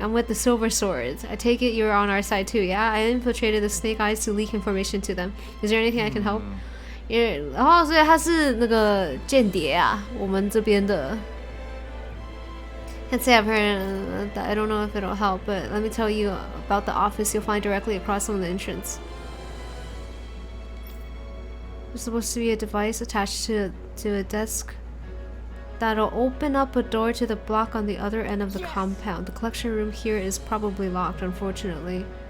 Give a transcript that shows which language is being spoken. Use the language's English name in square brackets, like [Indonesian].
[English] I'm with the Silver Swords. I take it you're on our side too, yeah? I infiltrated the Snake Eyes to leak information to them. Is there anything I can help? [Chinese] 然后所以他是那个间谍啊，我们这边的。 [English] Can't say I've heard that. I don't know if it'll help, but let me tell you about the office you'll find directly across from the entrance. There's supposed to be a device attached to a desk that'll open up a door to the block on the other end of the compound. The collection room here is probably locked, unfortunately.